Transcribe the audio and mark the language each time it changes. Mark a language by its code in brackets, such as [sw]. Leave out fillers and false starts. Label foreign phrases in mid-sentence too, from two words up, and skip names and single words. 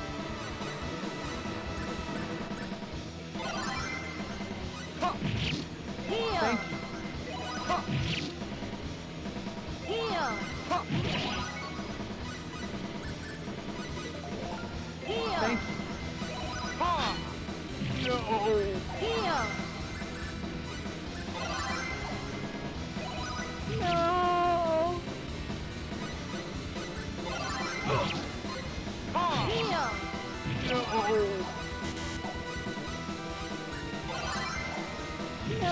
[en] Heal! Thank you. Heal! Heal! Thank you. Ha! No! Heal! No! Ha! Heal! No! No!